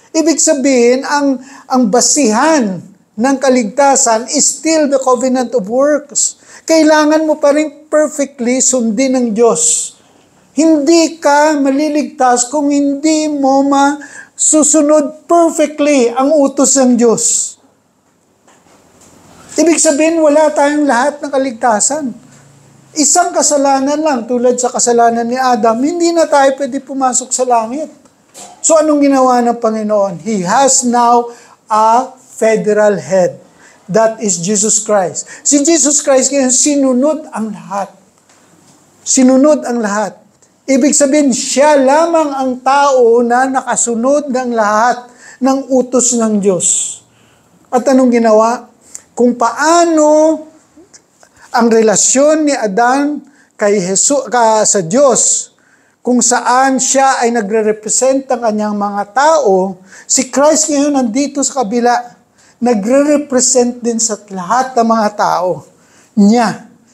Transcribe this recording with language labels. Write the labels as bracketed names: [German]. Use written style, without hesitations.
[Filipino] Ibig sabihin, ang basihan ng kaligtasan [English] is still the covenant of works. [Filipino] Kailangan mo pa rin perfectly sundin ng Diyos. Hindi ka maliligtas kung hindi mo masusunod perfectly ang utos ng Diyos. Ibig sabihin, wala tayong lahat ng kaligtasan. Isang kasalanan lang, tulad sa kasalanan ni Adam, hindi na tayo pwede pumasok sa langit. So anong ginawa ng Panginoon? [English] He has now a federal head. That is Jesus Christ. [Filipino] Si Jesus Christ ngayon, sinunod ang lahat. Sinunod ang lahat. Ibig sabihin, siya lamang ang tao na nakasunod ng lahat ng utos ng Diyos. At anong ginawa? Kung paano ang relasyon ni Adan kay sa Diyos, kung saan siya ay nagre-represent ang kanyang mga tao, si Christ ngayon nandito sa kabila, nagre-represent din sa lahat ng mga tao niya.